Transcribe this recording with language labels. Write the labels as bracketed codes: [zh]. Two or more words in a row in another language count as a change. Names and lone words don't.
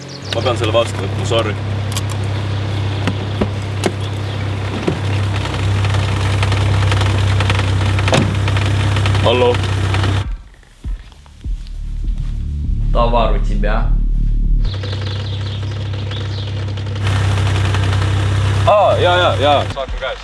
[et] ma pean selle vastu võtma, sorry. Hallo? [ru] Товар у тебя. [et] Jaa. Saatme käest.